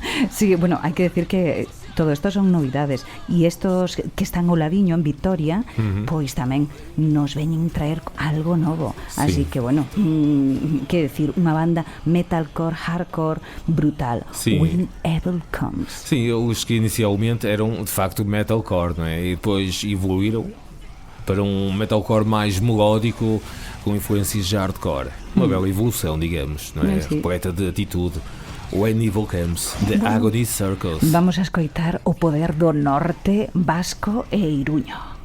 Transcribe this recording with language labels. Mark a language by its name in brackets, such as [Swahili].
[Galician] Sí, bueno, hai que decir que todo isto son novidades e estos que están ao ladiño en Vitoria, pois tamén nos veñen traer algo novo. Así que bueno, que decir, unha banda metalcore, hardcore brutal. [Portuguese] When Evil Comes. Sim, os que inicialmente eram de facto metalcore, não é? E depois evoluíram para um metalcore mais melódico, com influências de hardcore. Uma bela evolução, digamos, não é? Repleta de atitude. When Evil Comes, The Agony Circus. [Galician] Vamos a escoitar o poder do norte vasco e iruño.